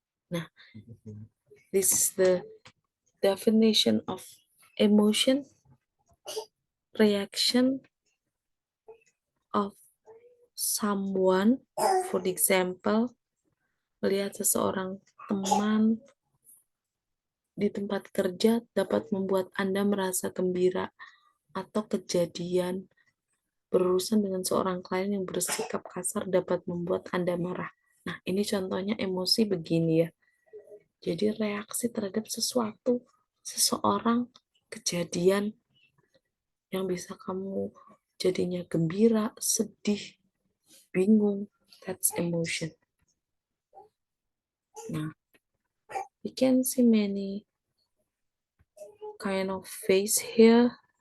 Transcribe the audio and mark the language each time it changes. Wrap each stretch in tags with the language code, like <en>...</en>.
<en>Nah, this is the definition of emotion, reaction of someone. For example,</en> <id>melihat seseorang teman di tempat kerja dapat membuat Anda merasa gembira, atau kejadian berurusan dengan seorang klien yang bersikap kasar dapat membuat Anda marah. Nah, ini contohnya emosi begini ya. Jadi reaksi terhadap sesuatu, seseorang, kejadian yang bisa kamu jadinya gembira, sedih, bingung,</id> <en>that's emotion. Nah, we can see many kind of face here.</en>